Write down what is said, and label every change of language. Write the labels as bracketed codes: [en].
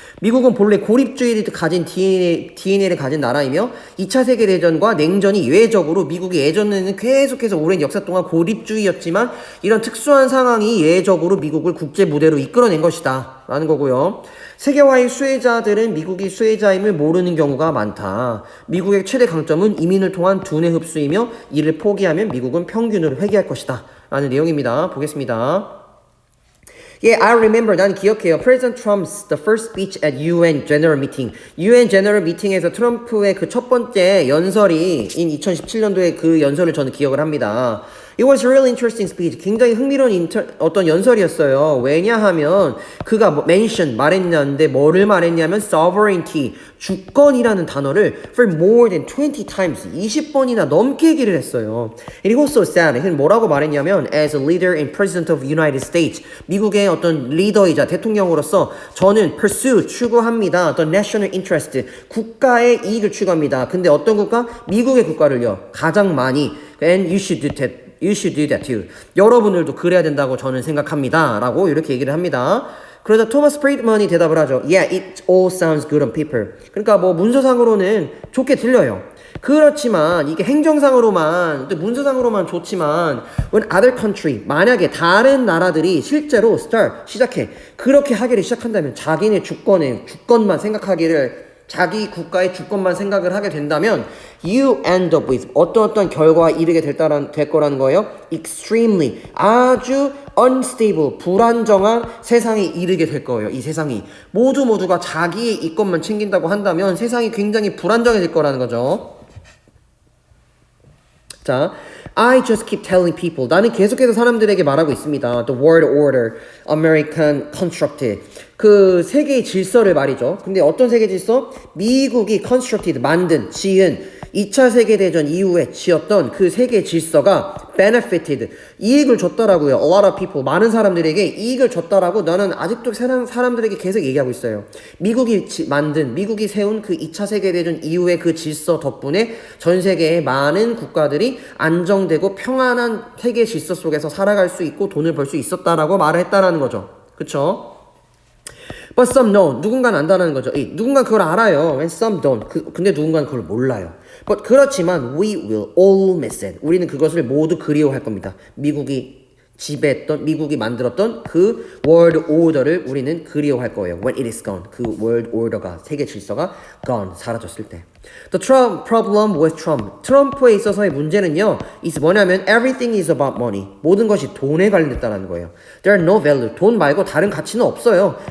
[ko] 미국은 본래 고립주의를 가진 DNA를 가진 나라이며 2차 세계대전과 냉전이 예외적으로 미국이 예전에는 계속해서 오랜 역사 동안 고립주의였지만 이런 특수한 상황이 예외적으로 미국을 국제 무대로 이끌어낸 것이다 라는 거고요. 세계화의 수혜자들은 미국이 수혜자임을 모르는 경우가 많다. 미국의 최대 강점은 이민을 통한 두뇌 흡수이며 이를 포기하면 미국은 평균으로 회귀할 것이다 라는 내용입니다. 보겠습니다. [en] Yeah, I remember. [ko] 난 기억해요. [en] President Trump's the first speech at UN General Meeting. [ko] UN General Meeting에서 트럼프의 그 첫 번째 연설이 2017년도에 그 연설을 저는 기억을 합니다. [en] It was a really interesting speech. [ko] 굉장히 흥미로운 어떤 연설이었어요. 왜냐하면 그가 mention 말했냐는데 뭐를 말했냐면 sovereignty 주권이라는 단어를 [en] for more than 20 times [ko] 20번이나 넘게 얘기를 했어요. [en] And he was so sad. [ko] 그는 뭐라고 말했냐면 [en] as a leader and president of the United States [ko] 미국의 어떤 리더이자 대통령으로서 저는 pursue 추구합니다. 어떤 national interest 국가의 이익을 추구합니다. 근데 어떤 국가? 미국의 국가를요. 가장 많이 [en] and you should do that. You should do that too. [ko] 여러분들도 그래야 된다고 저는 생각합니다. 라고 이렇게 얘기를 합니다. 그러자 토마스 프리드먼이 대답을 하죠. [en] Yeah, it all sounds good on paper. [ko] 그러니까 뭐 문서상으로는 좋게 들려요. 그렇지만 이게 행정상으로만 문서상으로만 좋지만 [en] when other country [ko] 만약에 다른 나라들이 실제로 시작해 그렇게 하기를 시작한다면 자기네 주권만 생각하기를 자기 국가의 주권만 생각을 하게 된다면 [en] you end up with [ko] 어떤 결과에 이르게 될 거라는 거예요. extremely 아주 unstable 불안정한 세상에 이르게 될 거예요. 이 세상이 모두가 자기의 이권만 챙긴다고 한다면 세상이 굉장히 불안정해질 거라는 거죠. [en] 자, I just keep telling people. [ko] 나는 계속해서 사람들에게 말하고 있습니다. [en] The world order, American constructed. [ko] 그 세계의 질서를 말이죠. 근데 어떤 세계 질서? 미국이 constructed, 지은 2차 세계대전 이후에 지었던 그 세계 질서가 benefited, 이익을 줬더라고요. [en] A lot of people, [ko] 많은 사람들에게 이익을 줬더라고 나는 아직도 사람들에게 계속 얘기하고 있어요. 미국이 세운 그 2차 세계대전 이후의 그 질서 덕분에 전 세계의 많은 국가들이 안정되고 평안한 세계 질서 속에서 살아갈 수 있고 돈을 벌 수 있었다라고 말을 했다라는 거죠. 그쵸? [en] But some know. [ko] 누군가는 안다는 거죠. 누군가 그걸 알아요. [en] And some don't. [ko] 근데 누군가는 그걸 몰라요. [en] But [ko] 그렇지만 [en] we will all miss it. [ko] 우리는 그것을 모두 그리워할 겁니다. 미국이 만들었던 그 world order를 우리는 그리워할 거예요. [en] When it is gone. [ko] 그 world order가, 세계 질서가 gone, 사라졌을 때. [en] The problem with Trump. [ko] 트럼프에 있어서의 문제는요, is 뭐냐면 [en] everything is about money. [ko] 모든 것이 돈에 관련됐다는 거예요. [en] There are no value. [ko] 돈 말고 다른 가치는 없어요.